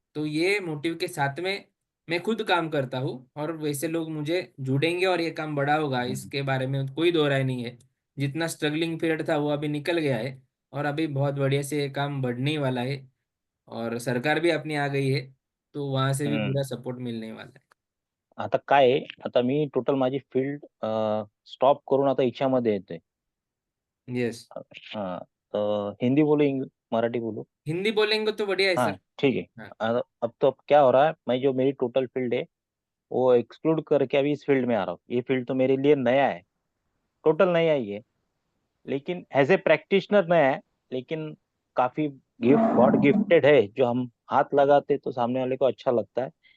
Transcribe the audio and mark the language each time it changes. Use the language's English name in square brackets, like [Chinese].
[Hindi] तो ये मोटिव के साथ में मैं खुद काम करता हूँ और वैसे लोग मुझे जुड़ेंगे और ये काम बड़ा होगा, इसके बारे में कोई दो राय नहीं है। जितना स्ट्रगलिंग पीरियड था वो अभी निकल गया है और अभी बहुत बढ़िया से ये काम बढ़ने ही वाला है। और सरकार भी अपनी आ गई है, तो वहां से भी हम्म. पूरा सपोर्ट मिलने वाला है। [Marathi] आता काय आहे, आता मी टोटल माझी फील्ड स्टॉप करून आता हिच्यामध्ये येतोय. [English] Yes. [Hindi] हाँ, तो हिंदी बोलो मराठी बोलो? हिंदी बोलेंगे तो बढ़िया है हाँ ठीक है. हाँ। अब तो अब क्या हो रहा है, मैं जो मेरी टोटल फील्ड है वो एक्सक्लूड करके अभी इस फील्ड में आ रहा हूँ. ये फील्ड तो मेरे लिए नया है, टोटल नया ही है, लेकिन [English] as a practitioner [Hindi] नया है. लेकिन काफी गिफ्ट गॉड गिफ्टेड है, जो हम हाथ लगाते तो सामने वाले को अच्छा लगता है.